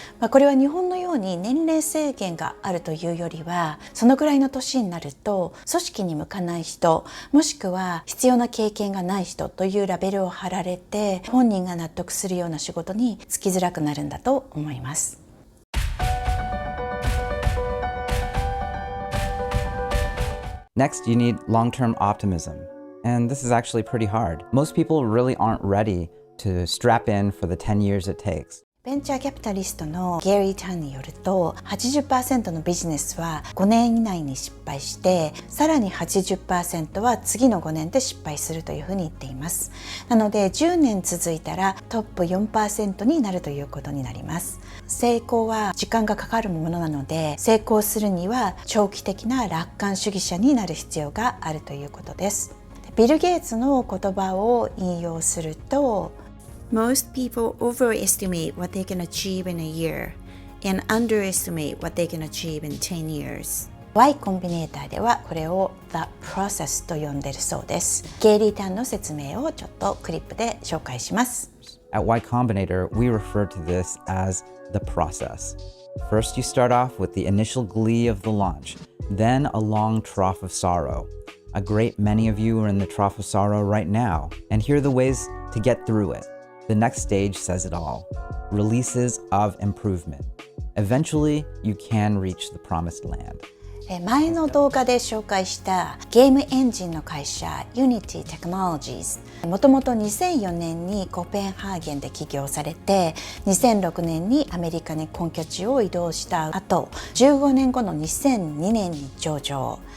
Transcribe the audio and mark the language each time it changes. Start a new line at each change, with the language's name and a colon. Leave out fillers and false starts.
Japanese: これは日本のように年齢制限があるというよりは、そのぐらいの年になると組織に向かない人、もしくは必要な経験がない人というラベルを貼られて、本人が納得するような仕事に就きづらくなるんだと思います。
English: Next, you need long-term optimism.And this is actually pretty hard. Most people really aren't ready to strap in for the 10 years it takes.
Japanese: ベンチャーキャピタリストのゲリー・タンによると 80% のビジネスは5年以内に失敗して、さらに 80% は次の5年で失敗するというふうに言っています。なので10年続いたらトップ 4% になるということになります。成功は時間がかかるものなので、成功するには長期的な楽観主義者になる必要があるということです。ビル・ゲイツの言葉を引用すると、
English: Most people overestimate what they can achieve in a year and underestimate what they can achieve in 10 years.
Japanese: Y コンビネーターではこれを The Process と呼んでいるそうです。ゲイリー・タンの説明をちょっとクリップで紹介します。
English: At Y Combinator, we refer to this as the process. First, you start off with the initial glee of the launch, then a long trough of sorrow.A great many of you are in the trough of sorrow right now, and here are the ways to get through it. The next stage says it all. Releases of improvement. Eventually, you can reach the promised land.
Japanese: 前の動画で紹介したゲームエンジンの会社 Unity Technologies、もともと2004年にコペンハーゲンで起業されて、2006年にアメリカに本拠地を移動した後、15年後の2002年に上場。